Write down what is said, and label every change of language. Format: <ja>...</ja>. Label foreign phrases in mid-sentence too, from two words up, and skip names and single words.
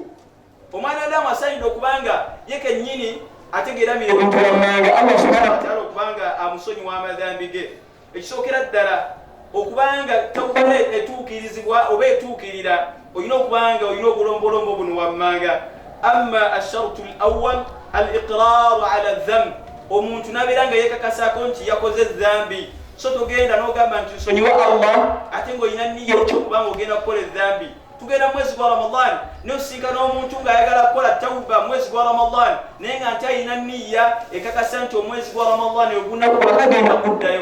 <lg>Omwana Adamu asaanidde okubanga ye kennyini ategeeramira ebintu wammanga</lg> <ar>الله سبحانه وتعالى</ar> <lg>okubanga amusonyiwa amazambi ge. Ekisookera ddala okubanga tawba etuukirizibwa oba etuukirira olina okubanga olina obulombolombo buno wammanga.</lg> <ar>أما الشرط الأول الإقرار على الذنب,</ar> <lg>omuntu nabeera nga yeekakasako nti yakoze edhambi. So togenda n'ogamba nti nsonyiwa Allah ate ng'olina nniya ekyokubanga ogenda kukola edhambi. Tugenda mwezi gwa Ramadan n'osisinkana n'omuntu ng'ayagala kukola tawba mwezi gwa Ramadan naye nga nti alina nniya ekakasa nti omwezi gwa Ramadan ogunaku bakagenda kuddayo.</lg>